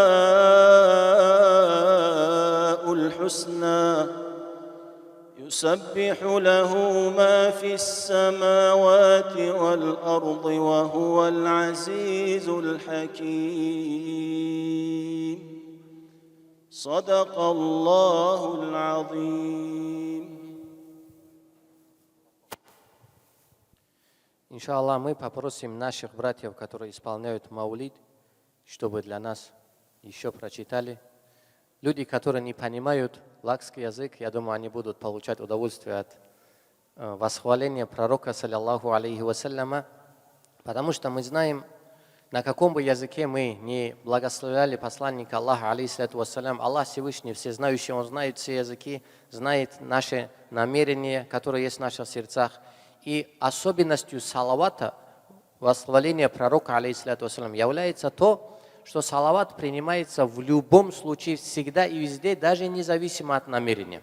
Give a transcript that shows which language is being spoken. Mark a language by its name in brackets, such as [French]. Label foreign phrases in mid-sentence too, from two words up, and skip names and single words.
[Arabic] الحسنى يسبح له ما في السماوات والأرض وهو العزيز الحكيم صدق الله العظيم. [Russian] Иншаллах, мы попросим наших братьев, которые исполняют маулид, чтобы для нас еще прочитали. Люди, которые не понимают лакский язык, я думаю, они будут получать удовольствие от восхваления пророка, [Arabic] صلى الله عليه وسلم, [Russian] потому что мы знаем, на каком бы языке мы не благословляли посланника Аллаха, [Arabic] عليه الصلاة والسلام, [Russian] Аллах Всевышний, всезнающий, Он знает все языки, знает наши намерения, которые есть в наших сердцах. И особенностью салавата, восхваления пророка, [Arabic] عليه الصلاة والسلام, [Russian] является то, что салават принимается в любом случае, всегда и везде, даже независимо от намерения.